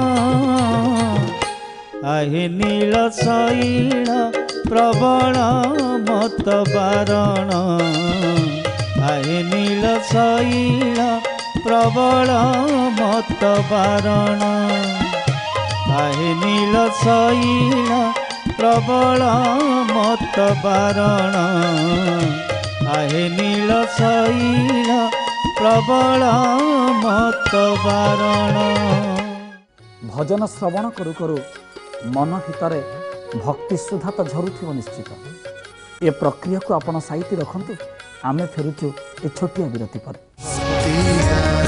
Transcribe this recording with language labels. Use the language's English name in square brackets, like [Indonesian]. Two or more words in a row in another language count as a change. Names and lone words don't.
[Odia] ଆହେ ନୀଳ ଶୈଳ ପ୍ରବଳ ମତ୍ତ ବାରଣ ଆହେ ନୀଳ ଶୈଳ ପ୍ରବଳ ମତ୍ତ ବାରଣ ଆହେ ନୀଳ ଶୈଳ ପ୍ରବଳ ମତ୍ତ ବାରଣ ଆହେ ନୀଳ ଶୈଳ ପ୍ରବଳ ମତ୍ତ ବାରଣ ଭଜନ ଶ୍ରବଣ କରୁ କରୁ ମନ ଭିତର ଭକ୍ତି ସୁଧା ତ ଝରୁଥିବ ନିଶ୍ଚିତ। ଏ ପ୍ରକ୍ରିୟାକୁ ଆପଣ ସାଇତି ରଖନ୍ତୁ। ଆମେ ଫେରୁଛୁ ଏ ଛୋଟିଆ ବିରତି ପରେ।